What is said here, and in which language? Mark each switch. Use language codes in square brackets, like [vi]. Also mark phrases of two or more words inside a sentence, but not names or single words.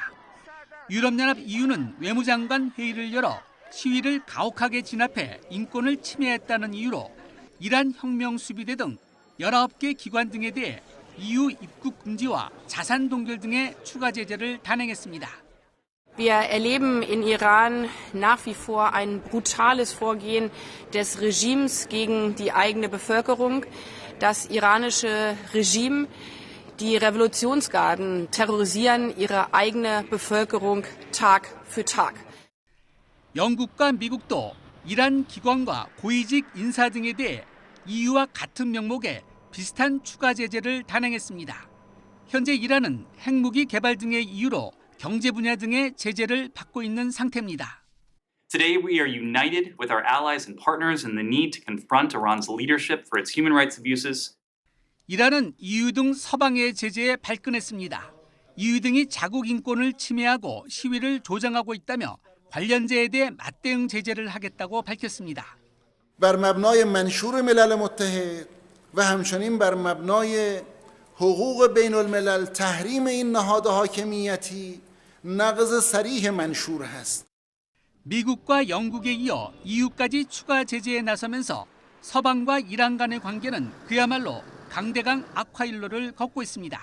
[ko] 유럽연합 EU는 외무장관 회의를 열어 시위를 가혹하게 진압해 인권을 침해했다는 이유로 이란 혁명수비대 등 19개 기관 등에 대해 EU 입국 금지와 자산 동결 등의 추가 제재를 단행했습니다. [de] Wir erleben in Iran nach wie vor ein brutales Vorgehen des Regimes gegen die eigene Bevölkerung. Das iranische Regime Die Revolutionsgarden terrorisieren ihre eigene Bevölkerung Tag für Tag. [ko] 영국과 미국도 이란 기관과 고위직 인사 등에 대해 EU와 같은 명목의 비슷한 추가 제재를 단행했습니다. 현재 이란은 핵무기 개발 등의 이유로 경제 분야 등의 제재를 받고 있는 상태입니다. [en] Today we are united with our allies and partners in the need to confront Iran's leadership for its human rights abuses. [ko] 이란은 EU 등 서방의 제재에 발끈했습니다. EU 등이 자국 인권을 침해하고 시위를 조장하고 있다며 관련자에 대해 맞대응 제재를 하겠다고 밝혔습니다. [fa] بر مبنای منشور ملل متحد و همچنین بر مبنای حقوق بین الملل تحریم این نهاد حاکمیتی نقض صریح منشور هست. [ko] 미국과 영국에 이어 EU까지 추가 제재에 나서면서 서방과 이란 간의 관계는 그야말로 강대강 악화일로를 걷고 있습니다.